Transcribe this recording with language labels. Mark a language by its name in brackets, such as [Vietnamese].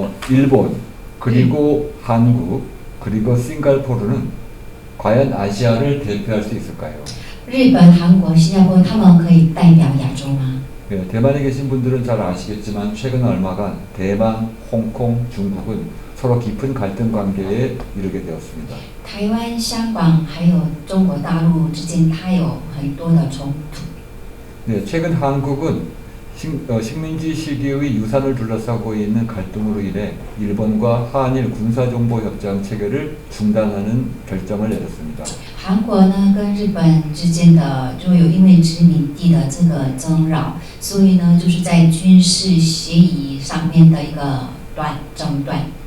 [Korean] 일본, 그리고 한국, 그리고 싱가포르는 과연 아시아를 대표할 수 있을까요? [Chinese] 日本、韩国、新加坡，他们可以代表亚洲吗？ [Korean] 네, 대만에 계신 분들은 잘 아시겠지만 최근 얼마간 대만, 홍콩, 중국은 서로 깊은 갈등 관계에 이르게 되었습니다. [Chinese] 台湾、香港还有中国大陆之间，它有很多的冲突。 [Korean] 네, 최근 한국은 식민지 시기의 유산을 둘러싸고 있는 갈등으로 인해 일본과 한일 군사정보협정 체결을 중단하는 결정을 내렸습니다. [Chinese] 韩国呢跟日本之间的就有因为殖民地的这个争扰，所以呢就是在军事协议上面的一个中断。